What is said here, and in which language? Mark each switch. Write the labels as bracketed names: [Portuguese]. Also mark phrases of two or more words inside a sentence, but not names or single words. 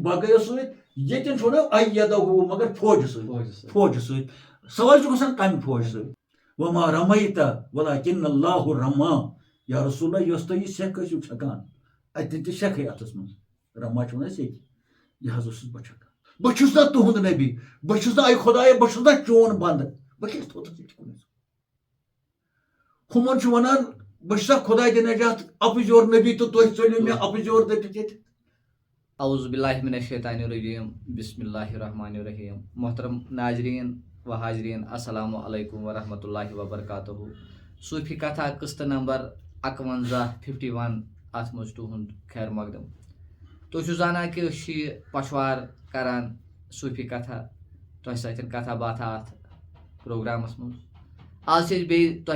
[Kashmiri] باقیو سۭتۍ ییٚتٮ۪ن چھُ ونان مگر فوجہِ سۭتۍ سوال چھُ گژھان کمہِ فوجہِ سۭتۍ [Arabic] وما رمیتہ ولکن اللہ رما یا رسول اللہ [Kashmiri] یۄس تُہۍ یہِ سیٚکھ ٲسِو چھکان اتٮ۪ن تہِ سیٚکھٕے اتھس منٛز رما چھِ ونان سیٚکہِ یہِ حظ اوسُس بہٕ چھکان بہٕ چھُس نا تُہُنٛد نبی بہٕ چھُس نا اے خۄدایا بہٕ چھُس نا چون بنٛدٕ بہٕ کیٛازِ تھوٚوتھس ییٚتہِ کُنس ہُمن چھُ ونان بہٕ چھُسا خۄداے دِ نجات اپٕز یور نبی تہٕ تُہۍ ژٔلِو مےٚ اپٕز یور دٔپِتھ ییٚتہِ [Arabic] اعوذ باللہ من الشیطان الرجیم بسم اللہ الرحمن الرحیم [Kashmiri] محترم ناظرین و حاضرین [Arabic] السلام علیکم ورحمۃ اللہ وبرکاتہ [Kashmiri] صوفی کتھا قسطٕ نمبر 5151 اتھ منٛز تُہُنٛد خیر مقدم تُہۍ چھِو زانان کہ أسۍ چھِ یہِ پشوار کران صوفی کتھا تۄہہِ سۭتۍ کتھا باتھا اتھ پروگرامس منٛز آز چھِ أسۍ بیٚیہِ تۄہہِ